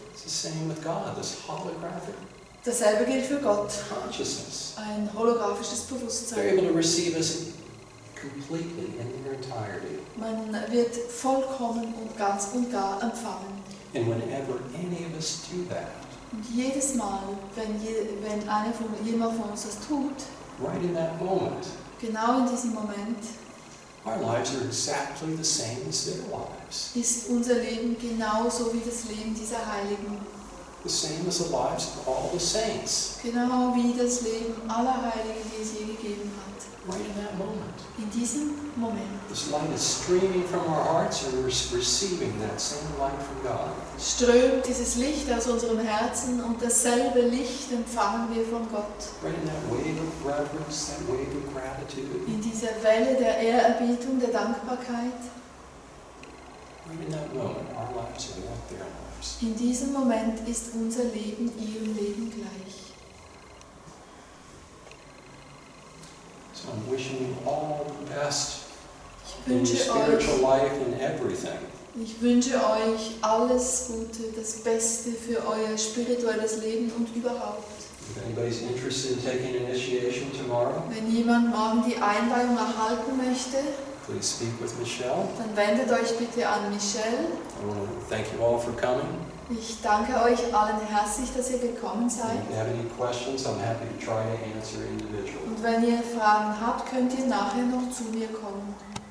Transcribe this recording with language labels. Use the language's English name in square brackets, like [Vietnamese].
[English] It's the same with God, this holographic [German] Dasselbe gilt für Gott. [English] consciousness. [German] Ein holographisches [English] They're [German] Bewusstsein. [English] able to receive us completely in their entirety. [German] Man wird vollkommen und ganz und gar empfangen. [English] And whenever any of us do that, [German] Und jedes Mal, wenn jemand von uns das tut, [English] right in that moment, [German] genau in diesem Moment, [English] our lives are exactly the same as their lives. [German] ist unser Leben genauso wie das Leben dieser Heiligen. [English] The same as the lives of all the saints. [German] Genau wie das Leben aller Heiligen, die es je gegeben hat. [English] Right in that moment. [German] In diesem Moment [English] This light is streaming from our hearts and we're receiving that same light from God. [German] strömt dieses Licht aus unserem Herzen und dasselbe Licht empfangen wir von Gott. [English] Right in that wave of reverence, that wave of gratitude. [German] In dieser Welle der Ehrerbietung, der Dankbarkeit. [English] Right in that moment, our lives are like their lives. [German] In diesem Moment ist unser Leben ihrem Leben gleich. [English] So I'm wishing you all the best [German] Ich [English] in your [German] wünsche [English] spiritual [German] euch, [English] life and everything. [German] ich wünsche euch alles Gute, das Beste für euer spirituelles Leben und überhaupt. [English] If anybody's interested in taking initiation tomorrow, [German] Wenn jemand morgen die Einweihung erhalten möchte, [English] please speak with Michelle. [German] dann wendet euch bitte an Michelle. [English] I want to thank you all for coming. [German] Ich danke euch allen herzlich, dass ihr gekommen seid. [English] If you have any questions, I'm happy to try to answer individually. [German] Und wenn ihr Fragen habt, könnt ihr nachher noch zu mir kommen.